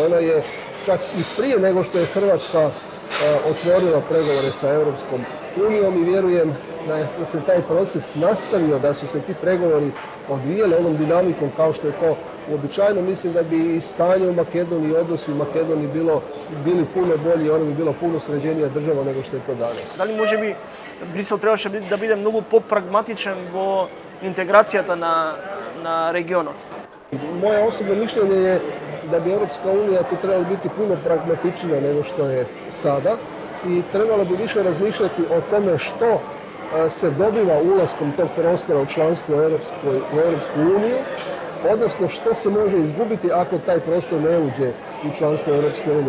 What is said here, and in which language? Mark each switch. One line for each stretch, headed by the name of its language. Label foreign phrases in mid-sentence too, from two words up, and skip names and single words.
Croatian: Ona je čak i prije nego što je Hrvatska otvorila pregovore sa Europskom unijom i vjerujem da se taj proces nastavio, da su se ti pregovori odvijali onom dinamikom kao što je to uobičajeno. Mislim da bi i stanje u Makedoniji i odnosi u Makedoniji bili puno bolji i ono bi bilo puno sređenija država nego što je to danas.
Macedonian: Дали може би Брисел требаше да биде многу по-прагматичен во интеграцијата на регионот?
Croatian: Moje osobno mišljenje je da bi Europska unija tu trebala biti puno pragmatičnija nego što je sada i trebala bi više razmišljati o tome što se dobiva ulaskom tog prostora u članstvo u Europsku uniju, odnosno što se može izgubiti ako taj prostor ne uđe u članstvo Europske unije.